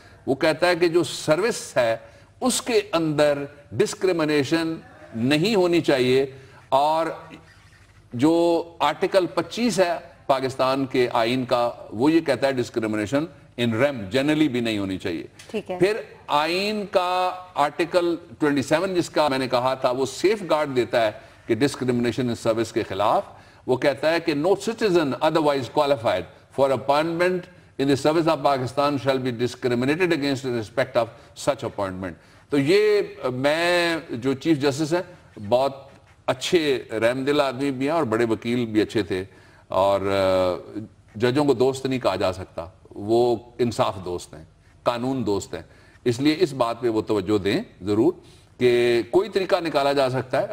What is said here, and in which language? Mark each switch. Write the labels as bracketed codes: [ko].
[ur] وہ کہتا ہے کہ جو سروس ہے اس کے اندر ڈسکرمنیشن نہیں ہونی چاہیے, اور جو آرٹیکل 25 ہے پاکستان کے آئین کا وہ یہ کہتا ہے ڈسکرمنیشن ان ریم جنرلی بھی نہیں ہونی چاہیے. پھر آئین کا آرٹیکل 27 جس کا میں نے کہا تھا وہ سیف گارڈ دیتا ہے کہ ڈسکرمنیشن ان سروس کے خلاف. وہ کہتا ہے کہ [en] no citizen otherwise qualified for appointment in the service of Pakistan shall be discriminated against in respect of such appointment. [ur] تو یہ میں جو چیف جسٹس ہیں بہت اچھے رحم دل آدمی بھی ہیں اور بڑے وکیل بھی اچھے تھے, اور ججوں کو دوست نہیں کہا جا سکتا, وہ انصاف دوست ہیں, قانون دوست ہیں. اس لیے اس بات پہ وہ توجہ دیں ضرور کہ کوئی طریقہ نکالا جا سکتا ہے.